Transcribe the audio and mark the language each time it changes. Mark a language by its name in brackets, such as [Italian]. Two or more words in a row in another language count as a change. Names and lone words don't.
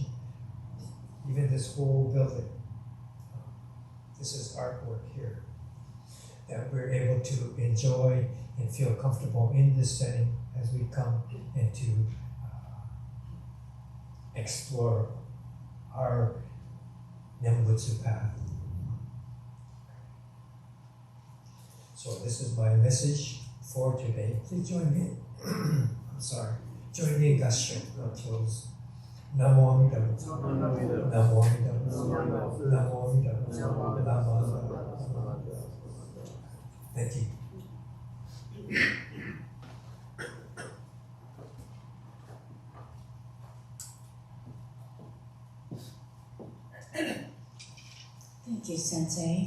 [English] Even this whole building, this is artwork here that we're able to enjoy and feel comfortable in this setting as we come and to explore our Nembutsu path. So this is my message for today. Please join me. Join me in Gassho. I'll close. [Japanese] Namo Amida. Namo Amida. Namo Amida. Namo Amida. Namo Amida. [English] Thank you. Thank you, Sensei.